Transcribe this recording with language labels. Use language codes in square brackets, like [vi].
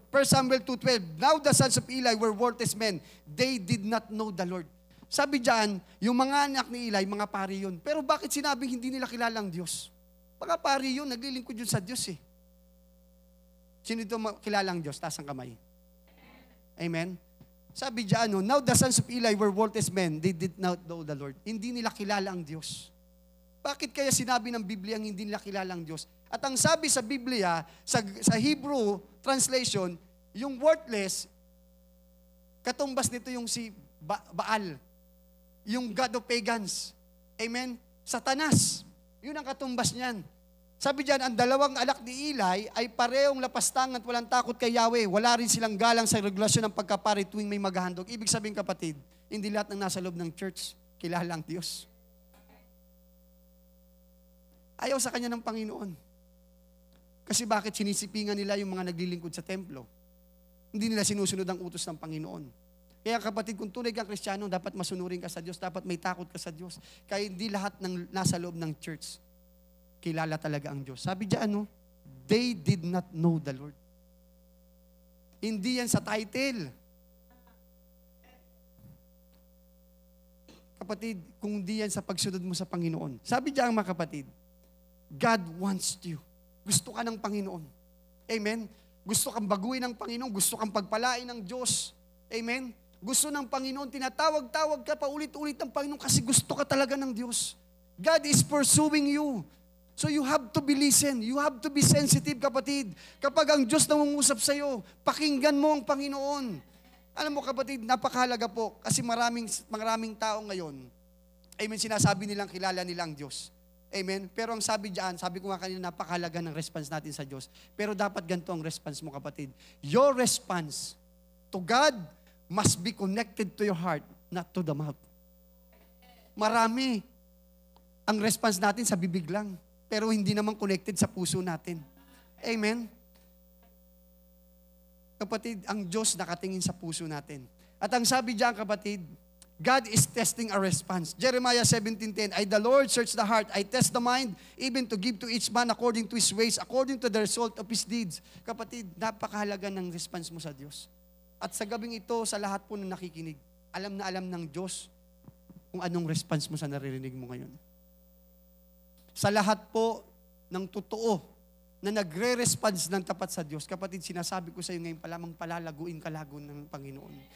[en] 1 Samuel 2:12, now the sons of Eli were worthless men. They did not know the Lord. [tl] Sabi diyan, yung mga anak ni Eli, mga pari yun. Pero bakit sinabing hindi nila kilala ang Diyos? Mga pari yun, naglilingkod yun sa Diyos eh. Sino ito kilala ang Diyos? Taas ang kamay. Amen? Sabi diyan, [en] now the sons of Eli were worthless men. They did not know the Lord. [tl] Hindi nila kilala ang Diyos. Bakit kaya sinabi ng Biblia ang hindi nila kilala ang Diyos? At ang sabi sa Biblia, sa Hebrew translation, yung worthless, katumbas nito yung si Baal. [en] Yung God of pagans. Amen? Satanas. [tl] Yun ang katumbas niyan. Sabi diyan, ang dalawang anak ni Eli ay parehong lapastang at walang takot kay Yahweh. Wala rin silang galang sa regulasyon ng pagkapari tuwing may maghahandog. Ibig sabihin kapatid, hindi lahat ng nasa loob ng church kilala ang Diyos. Ayaw sa kanya ng Panginoon. Kasi bakit sinisipingan nila yung mga naglilingkod sa templo? Hindi nila sinusunod ang utos ng Panginoon. Kaya kapatid, kung tunay kang Kristiyano, dapat masunurin ka sa Diyos, dapat may takot ka sa Diyos. Kaya hindi lahat ng nasa loob ng church kilala talaga ang Diyos. Sabi diyan, [en] they did not know the Lord. [tl] Hindi yan sa title. Kapatid, kung di yan sa pagsunod mo sa Panginoon. Sabi diyan mga kapatid, [en] God wants you. [tl] Gusto ka ng Panginoon. Amen? Gusto kang baguhin ng Panginoon, gusto kang pagpalain ng Diyos. Amen? Gusto ng Panginoon, tinatawag-tawag ka pa ulit-ulit ng Panginoon kasi gusto ka talaga ng Diyos. [en] God is pursuing you. So you have to be listen. You have to be sensitive, kapatid. [tl] Kapag ang Diyos nangungusap sa iyo, pakinggan mo ang Panginoon. Alam mo kapatid, napakahalaga po kasi maraming tao ngayon, amen, sinasabi nilang kilala nila ang Diyos. Amen? Pero ang sabi diyan, sabi ko nga kanina, napakahalaga ng response natin sa Diyos. Pero dapat ganito ang response mo, kapatid. [en] Your response to God must be connected to your heart, not to the mouth. [tl] Marami ang response natin sa bibig lang, pero hindi naman connected sa puso natin. Amen? Kapatid, ang Diyos nakatingin sa puso natin. At ang sabi diyan, kapatid, [en] God is testing our response. Jeremiah 17:10, I the Lord search the heart, I test the mind, even to give to each man according to his ways, according to the result of his deeds. [tl] Kapatid, napakahalaga ng response mo sa Diyos. At sa gabing ito, sa lahat po na nakikinig, alam na alam ng Diyos kung anong response mo sa naririnig mo ngayon. Sa lahat po ng totoo na nagre-response ng tapat sa Diyos, kapatid, sinasabi ko sa iyo ngayon pa lamang palalaguin ka lago ng Panginoon.